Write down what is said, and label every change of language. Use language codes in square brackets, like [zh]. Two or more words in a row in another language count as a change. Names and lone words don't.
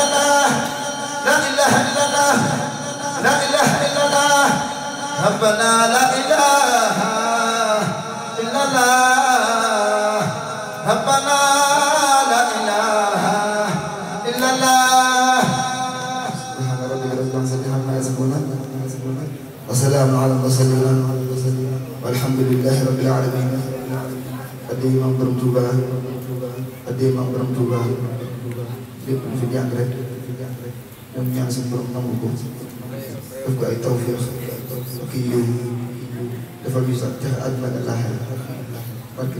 [ar] الله لا إله إلا الله لا إله إلا الله ربنا لا إله إلا الله ربنا لا إله إلا الله سبحان ربك رب العزة عما يصفون وسلام على المرسلين والحمد لله رب العالمين addi [wo] maam borom Touba addi maam borom Touba lépp lu fi jàng rek ñoom ñaan suñu borom nangu ko def ko ay tawfiix ak i yiw defal ñu sax texe àdduna ak àllaaxira barke